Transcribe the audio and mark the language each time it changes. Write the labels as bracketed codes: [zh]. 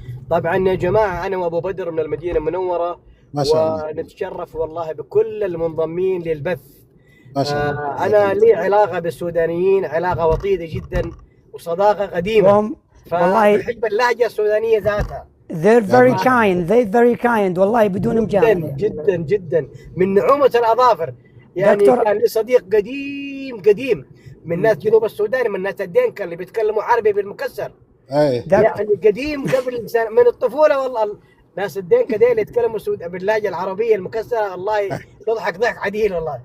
[ar] طبعا يا جماعة أنا وأبو بدر من المدينة المنورة، ما شاء الله. ونتشرف والله بكل المنضمين للبث. ما شاء الله. أنا لي علاقة بالسودانيين، علاقة وطيدة جدا وصداقة قديمة. والله فأحب اللهجة السودانية ذاتها. [en] they're very kind [ar] والله بدون مجاملة. جدا من نعومة الأظافر. يعني دكتور. كان لي صديق قديم من ناس جنوب السودان، من ناس الدنكا اللي بيتكلموا عربي بالمكسر. أي. يعني قديم قبل من الطفولة والله. ناس الدنكا ديل يتكلموا باللهجة العربية المكسرة، الله تضحك ضحك عديل والله.